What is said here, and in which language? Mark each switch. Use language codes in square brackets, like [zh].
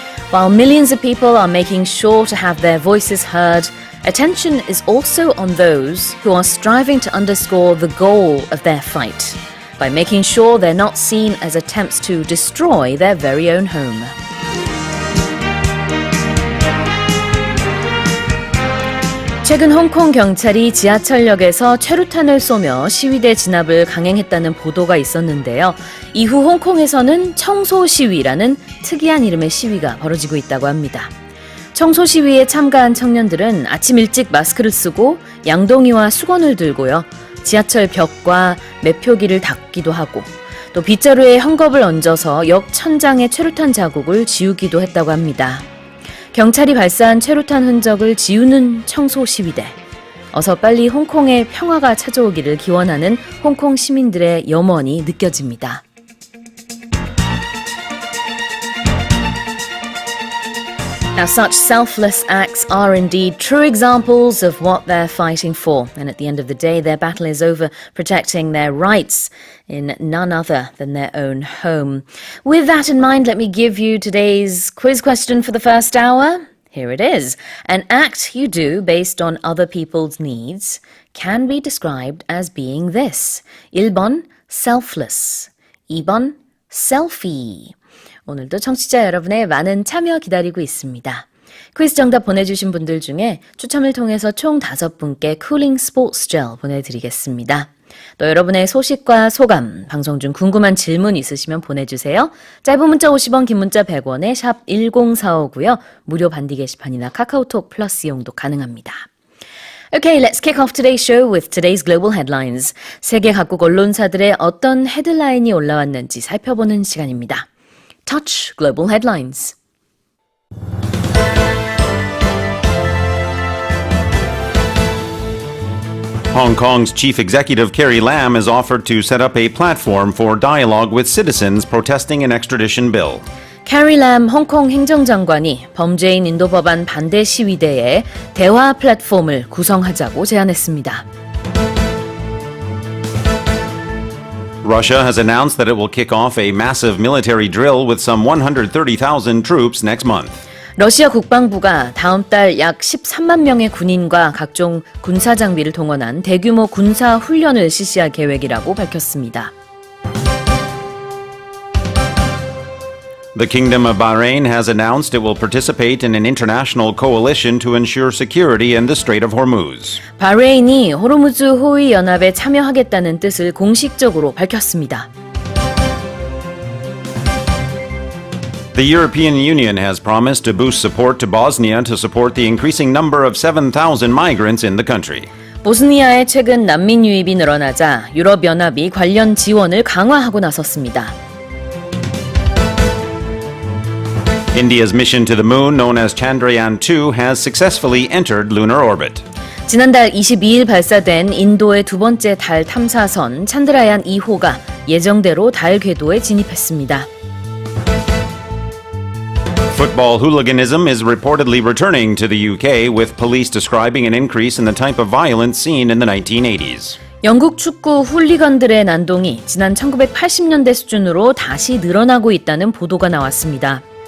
[en] While millions of people are making sure to have their voices heard, attention is also on those who are striving to underscore the goal of their fight by making sure they're not seen as attempts to destroy their very own home. [ko] 최근 홍콩 경찰이 지하철역에서 최루탄을 쏘며 시위대 진압을 강행했다는 보도가 있었는데요. 이후 홍콩에서는 청소 시위라는 특이한 이름의 시위가 벌어지고 있다고 합니다. 청소 시위에 참가한 청년들은 아침 일찍 마스크를 쓰고 양동이와 수건을 들고요. 지하철 벽과 매표기를 닦기도 하고 또 빗자루에 헝겊을 얹어서 역 천장의 최루탄 자국을 지우기도 했다고 합니다. 경찰이 발사한 최루탄 흔적을 지우는 청소 시위대. 어서 빨리 홍콩의 평화가 찾아오기를 기원하는 홍콩 시민들의 염원이 느껴집니다. [en] Now, such selfless acts are indeed true examples of what they're fighting for. And at the end of the day, their battle is over protecting their rights in none other than their own home. With that in mind, let me give you today's quiz question for the first hour. Here it is. An act you do based on other people's needs can be described as being this. [ko] 1번, selfless. 2번, selfie. 오늘도 청취자 여러분의 많은 참여 기다리고 있습니다. 퀴즈 정답 보내주신 분들 중에 추첨을 통해서 총 5분께 쿨링 스포츠 젤 보내드리겠습니다. 또 여러분의 소식과 소감, 방송 중 궁금한 질문 있으시면 보내주세요. 짧은 문자 50원, 긴 문자 100원에 샵 1045고요. 무료 반디 게시판이나 카카오톡 플러스 이용도 가능합니다. [en] Okay, let's kick off today's show with today's global headlines. [ko] 세계 각국 언론사들의 어떤 헤드라인이 올라왔는지 살펴보는 시간입니다. [en] Touch Global Headlines. Hong Kong's chief executive Carrie Lam has offered to set up a platform for dialogue with citizens protesting an extradition bill. [ko] 캐리 람 홍콩 행정장관이 범죄인 인도 법안 반대 시위대에 대화 플랫폼을 구성하자고 제안했습니다. [en] Russia has announced that it will kick off a massive military drill with some 130,000 troops next month. [ko] 러시아 국방부가 다음 달 약 13만 명의 군인과 각종 군사 장비를 동원한 대규모 군사 훈련을 실시할 계획이라고 밝혔습니다. [en] The Kingdom of Bahrain has announced it will participate in an international coalition to ensure security in the Strait of Hormuz. [ko] 바레인이 호르무즈 호위 연합에 참여하겠다는 뜻을 공식적으로 밝혔습니다. [en] The European Union has promised to boost support to Bosnia to support the increasing number of 7,000 migrants in the country. [ko] 보스니아의 최근 난민 유입이 늘어나자 유럽연합이 관련 지원을 강화하고 나섰습니다. [en] India's mission to the moon, known as Chandrayaan-2, has successfully entered lunar orbit. [ko] 지난달 22일 발사된 인도의 두 번째 달 탐사선 찬드라얀 2호가 예정대로 달 궤도에 진입했습니다. [en] Football hooliganism is reportedly returning to the UK, with police describing an increase in the type of violence seen in the 1980s. [ko] 영국 축구 훌리건들의 난동이 지난 1980년대 수준으로 다시 늘어나고 있다는 보도가 나왔습니다.